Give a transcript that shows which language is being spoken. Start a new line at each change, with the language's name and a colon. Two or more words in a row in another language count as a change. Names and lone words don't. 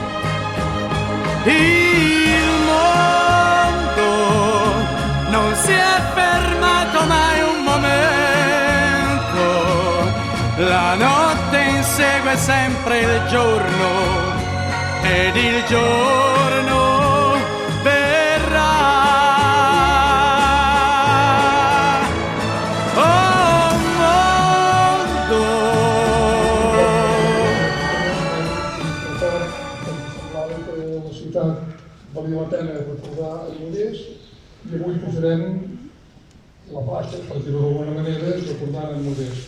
Italian: Il mondo non si è fermato mai un momento, la notte insegue sempre il giorno ed il giorno verrà.
Catalan: Valia la pena recordar el Modest i avui posarem la plaça, per dir-ho d'alguna manera, recordant el Modest.